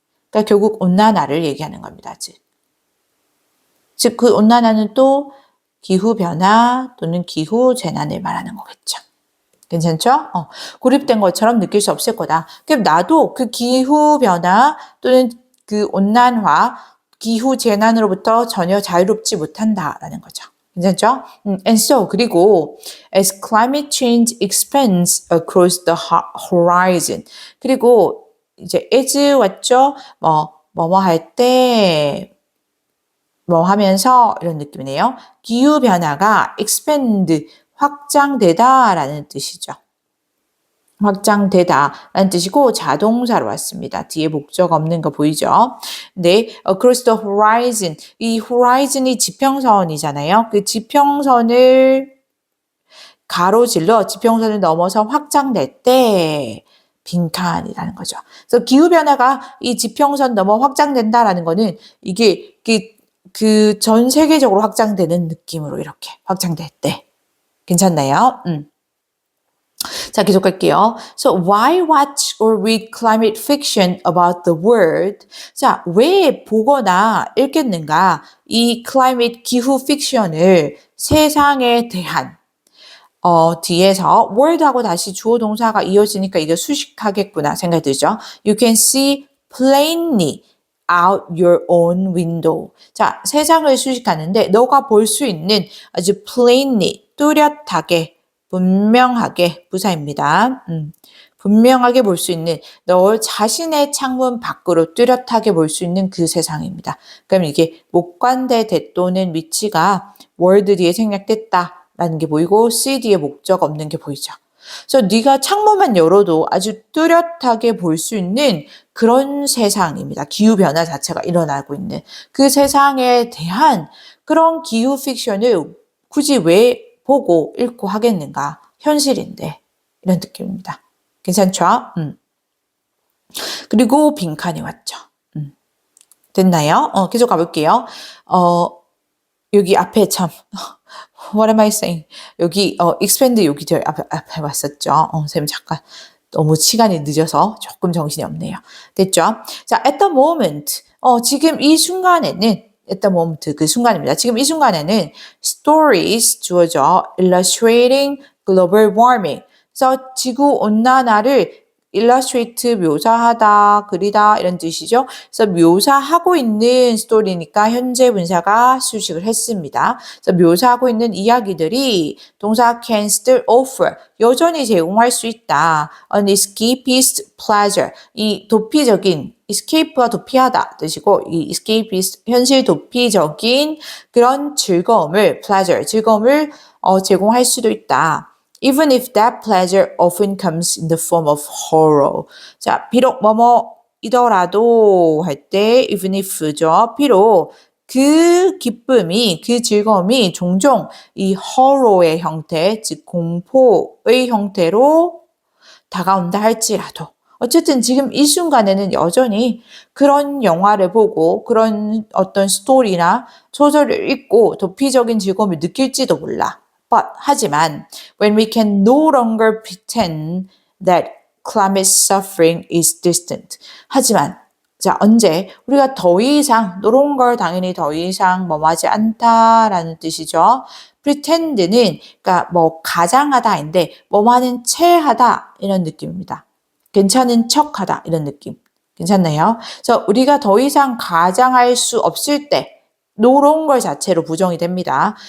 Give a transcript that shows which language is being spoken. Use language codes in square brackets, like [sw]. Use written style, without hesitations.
[ko] 그러니까 결국 온난화를 얘기하는 겁니다. 즉, 그 온난화는 또 기후변화 또는 기후재난을 말하는 거겠죠. 괜찮죠? 고립된 것처럼 느낄 수 없을 거다. 그럼 나도 그 기후변화 또는 그 온난화, 기후재난으로부터 전혀 자유롭지 못한다라는 거죠. 괜찮죠? [en] And so, [ko] 그리고 [en] as climate change expands across the horizon. [ko] 그리고 이제 as 왔죠? 뭐뭐 할 때, 하면서 이런 느낌이네요. 기후변화가 expand, 확장되다라는 뜻이죠. 확장되다라는 뜻이고 자동사로 왔습니다. 뒤에 목적 없는 거 보이죠? [en] 네, across the horizon. [ko] 이 horizon이 지평선이잖아요. 그 지평선을 가로질러 지평선을 넘어서 확장될 때 빈칸이라는 거죠. 그래서 기후변화가 이 지평선 넘어 확장된다라는 거는 이게 그 전 세계적으로 확장되는 느낌으로 이렇게 확장될 때. 괜찮나요? 자, 계속 갈게요. [en] So, why watch or read climate fiction about the world? [ko] 자, 왜 보거나 읽겠는가? 이 climate 기후 픽션을 세상에 대한 뒤에서 world하고 다시 주어 동사가 이어지니까 이게 수식하겠구나 생각이 들죠. [en] You can see plainly out your own window. [ko] 자, 세상을 수식하는데 너가 볼 수 있는 아주 plainly, 뚜렷하게 분명하게 부사입니다. 분명하게 볼 수 있는 너 자신의 창문 밖으로 뚜렷하게 볼 수 있는 그 세상입니다. 그럼 이게 목관대 대또는 위치가 월드 뒤에 생략됐다라는 게 보이고 C 뒤에 목적 없는 게 보이죠. 그래서 네가 창문만 열어도 아주 뚜렷하게 볼 수 있는 그런 세상입니다. 기후변화 자체가 일어나고 있는 그 세상에 대한 그런 기후 픽션을 굳이 왜 보고 읽고 하겠는가? 현실인데 이런 느낌입니다. 괜찮죠? 그리고 빈칸이 왔죠. 됐나요? 계속 가볼게요. 여기 앞에 참 [en] What am I saying? [ko] 여기 expand 여기 앞에 왔었죠. 선생님 잠깐 너무 시간이 늦어서 조금 정신이 없네요. 됐죠? 자, [en] at the moment [ko] 지금 이 순간에는 at the moment 그 순간입니다. 지금 이 순간에는 stories 주어져 [en] illustrating global warming. [ko] 그래서 지구 온난화를 illustrate 묘사하다, 그리다 이런 뜻이죠. 그래서 묘사하고 있는 스토리니까 현재 분사가 수식을 했습니다. 그래서 묘사하고 있는 이야기들이 동사 [en] can still offer [ko] 여전히 제공할 수 있다. [en] An escapist pleasure [ko] 이 도피적인 escape가 도피하다 뜻이고 이 escapist 현실 도피적인 그런 즐거움을 pleasure 즐거움을 제공할 수도 있다. [en] Even if that pleasure often comes in the form of horror. [ko] 자, 비록 뭐뭐이더라도 할 때 even if죠. 비록 그 기쁨이, 그 즐거움이 종종 이 horror의 형태, 즉 공포의 형태로 다가온다 할지라도 어쨌든 지금 이 순간에는 여전히 그런 영화를 보고 그런 어떤 스토리나 소설을 읽고 도피적인 즐거움을 느낄지도 몰라. 하지만 [en] when we can no longer pretend that climate suffering is distant. [ko] 하지만 자 언제 우리가 더 이상 [en] no longer [ko] 당연히 더 이상 뭐하지 않다라는 뜻이죠. pretend는 그러니까 뭐 가장하다인데 뭐하는 체하다 이런 느낌입니다. 괜찮은 척하다 이런 느낌. 괜찮나요? 그래서 우리가 더 이상 가장할 수 없을 때 no longer 자체로 부정이 됩니다.